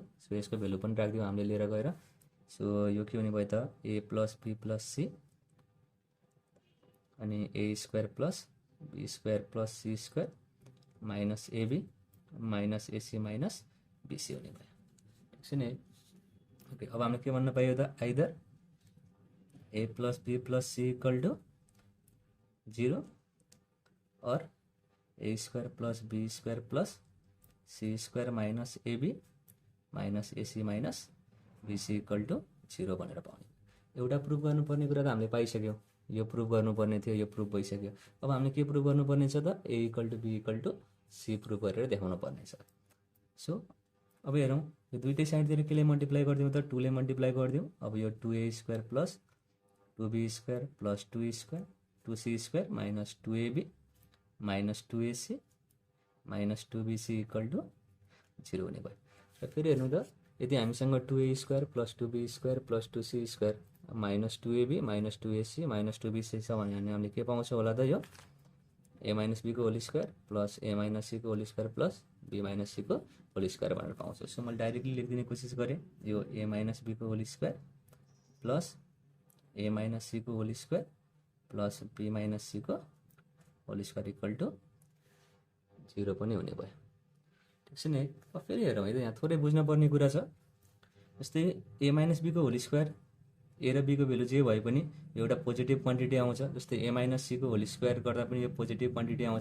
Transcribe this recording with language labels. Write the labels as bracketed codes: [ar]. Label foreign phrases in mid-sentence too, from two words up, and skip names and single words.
[ne] सो यसको भेल्यु पनि राखिदिउँ हामीले लिएर गएर। सो यो के हुने भयो त, [en] A plus B plus C अनि A square plus B square plus C square minus AB minus AC minus BC [ne] हुने भयो। ठिक छ नि। ओके, अब हामीले के भन्न पायो त, [en] either A plus B plus C equal to 0 और A square plus B square plus C square minus AB minus AC minus BC equal to 0 [ne] भनेर पाउने। एउटा प्रुफ गर्नुपर्ने कुरा त हामीले पाइसक्यौँ। यो प्रुफ गर्नुपर्ने थियो, यो प्रुफ भइसक्यो। अब हामीले के प्रुफ गर्नुपर्ने छ त, [en] A equal to B equal to C [ne] प्रुफ गरेर देखाउनु पर्ने छ। सो अब हेरौँ, यो दुइटै साइडतिर केले मल्टिप्लाई गरिदिउँ त, 2 ले मल्टिप्लाई गरिदिउँ। अब यो [en] 2a square plus 2b square plus 2 square 2c square minus 2ab minus 2ac minus 2bc equal to 0 [ne] हुने भयो। र फेरि हेर्नु त, यदि हामीसँग [en] 2a square plus 2b square plus 2c square minus 2ab minus 2ac minus 2bc [ne] छ भने हामीले के पाउँछौँ होला त, यो [en] a minus b को whole square plus a minus c को whole square plus b minus c को whole square [ne] भनेर पाउँछौँ। सो मैले डाइरेक्टली लेखिदिने कोसिस गरेँ, यो [en] a minus b को whole square plus a minus c को whole square plus b minus c को whole square equal to 0 [ne] पनि हुने भयो। ठिक छ नि। अब फेरि हेरौँ है त, यहाँ थोरै बुझ्नुपर्ने कुरा छ। जस्तै [en] A minus B [ne] को [en] whole square, [ne] ए र बी को भेल्यु जे भए पनि एउटा [en] positive quantity [ne] आउँछ। जस्तै [en] A minus C [ne] को [en] whole square [ne] गर्दा पनि यो [en] positive quantity [ne] आउँछ।